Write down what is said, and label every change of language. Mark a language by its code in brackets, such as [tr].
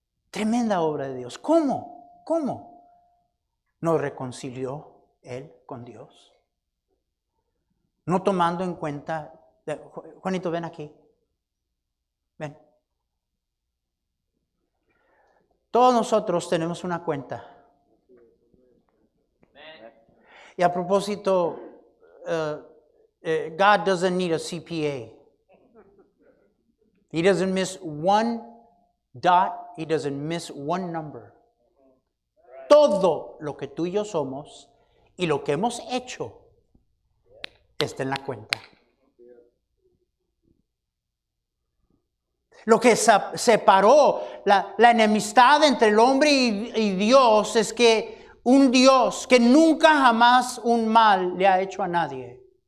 [es] Tremenda obra de Dios. ¿Cómo? ¿Cómo nos reconcilió Él con Dios? No tomando en cuenta... Juanito, ven aquí. Ven. Todos nosotros tenemos una cuenta. Y a propósito, [en] God doesn't need a CPA. He doesn't miss one dot. He doesn't miss one number. [es] Todo lo que tú y yo somos y lo que hemos hecho está en la cuenta. Lo que separó la enemistad entre el hombre y Dios es que un Dios que nunca jamás un mal le ha hecho a nadie.